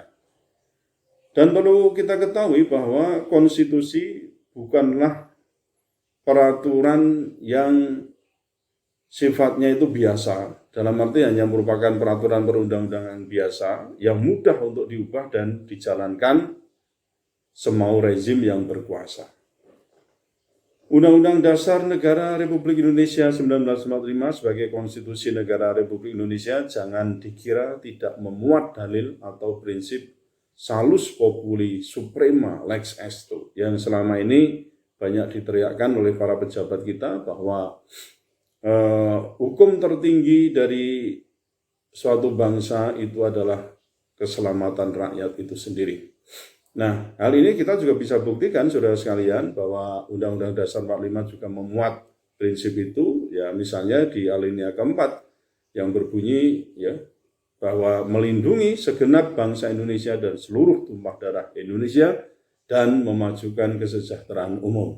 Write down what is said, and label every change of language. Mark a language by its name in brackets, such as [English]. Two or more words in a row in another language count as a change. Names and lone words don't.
[Indonesian] Dan perlu kita ketahui bahwa konstitusi bukanlah peraturan yang sifatnya itu biasa, dalam arti hanya merupakan peraturan perundang-undangan biasa yang mudah untuk diubah dan dijalankan semau rezim yang berkuasa. Undang-Undang Dasar Negara Republik Indonesia 1945 sebagai konstitusi negara Republik Indonesia jangan dikira tidak memuat dalil atau prinsip [Latin] salus populi suprema lex esto [Indonesian] yang selama ini banyak diteriakkan oleh para pejabat kita bahwa hukum tertinggi dari suatu bangsa itu adalah keselamatan rakyat itu sendiri. Nah, hal ini kita juga bisa buktikan, saudara sekalian, bahwa Undang-Undang Dasar 45 juga memuat prinsip itu, ya misalnya di alinea keempat, yang berbunyi ya bahwa melindungi segenap bangsa Indonesia dan seluruh tumpah darah Indonesia dan memajukan kesejahteraan umum.